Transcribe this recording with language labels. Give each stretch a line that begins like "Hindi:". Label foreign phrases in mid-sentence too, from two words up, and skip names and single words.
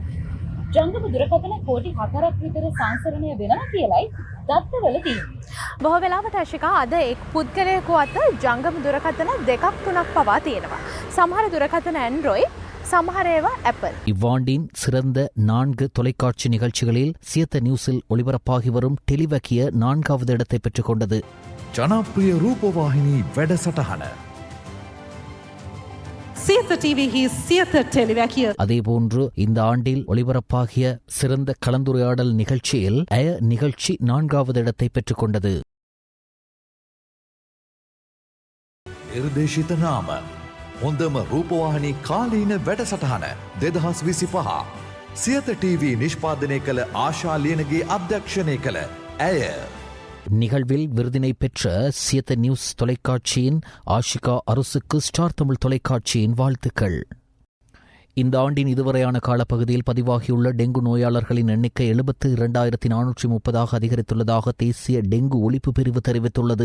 Sinhala: ජංගම දුරකථන කෝටි 4ක් විතර සංසරණය වෙනවා කියලයි දත්තවල තියෙන්නේ. බොහෝ වෙලාවට අශිකා අද එක් පුද්ගලයෙකු අත ජංගම දුරකථන 2ක් 3ක් පවා තියෙනවා. සමහර දුරකථන Android, සමහර ඒවා Apple.
Tamil: இவ்வாண்டின் சிறந்த 4 தொலைக்காட்சி நிகழ்ச்சிகளில் சியத்த நியூஸில் ஒளிபரப்பாகி வரும் டெலிவக்கிய 4வது இடத்தை பெற்றுக் கொண்டது.
Sinhala: ජනප්‍රිය රූපවාහිනී වැඩසටහන සියත ටීවී සියත ටෙලිවැකිය.
Tamil: அதேபோன்று இந்த ஆண்டில் ஒளிபரப்பாகிய சிறந்த கலந்துரையாடல் நிகழ்ச்சியில் நிகழ்ச்சி 4வது இடத்தை பெற்றுக் கொண்டது.
Sinhala: නිර්දේශිත නාම හොඳම රූපවාහිනී කාලීන වැඩසටහන 2025. සියත ටීවී නිෂ්පාදනය කළ ආශා ලියනගේ අධ්‍යක්ෂණය කළ ඇය.
Tamil: நிகழ்வில் விருதினை பெற்ற சியத்த நியூஸ் தொலைக்காட்சியின் ஆஷிகா அருசுக்கு ஸ்டார் தமிழ் தொலைக்காட்சியின் வாழ்த்துக்கள். இந்த ஆண்டின் இதுவரையான காலப்பகுதியில் பதிவாகியுள்ள டெங்கு நோயாளர்களின் எண்ணிக்கை 72,430 அதிகரித்துள்ளதாக தேசிய டெங்கு ஒழிப்பு பிரிவு தெரிவித்துள்ளது.